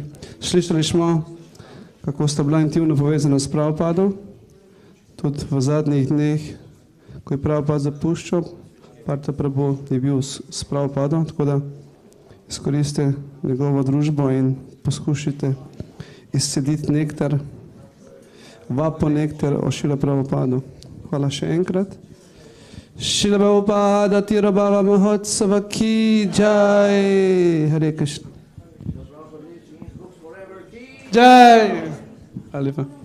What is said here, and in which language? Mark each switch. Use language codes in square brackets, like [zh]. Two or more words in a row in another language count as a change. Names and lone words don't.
[sl] Slišali smo, kako sta bila intimno povezana s Prabhupadom, tudi v zadnjih dneh, ko je Prabhupad zapuščal, Partha Prabhu je bil s Prabhupadom, tako da izkoristite njegovo družbo in poskušajte izcediti nektar, vapo nektar o Šrila Prabhupadu. Hvala še enkrat. Šrila Prabhupada Tira Bhava Mahotsava [hi] ki jai. [sl] Hare Krišna. Jai. Hvala lepa.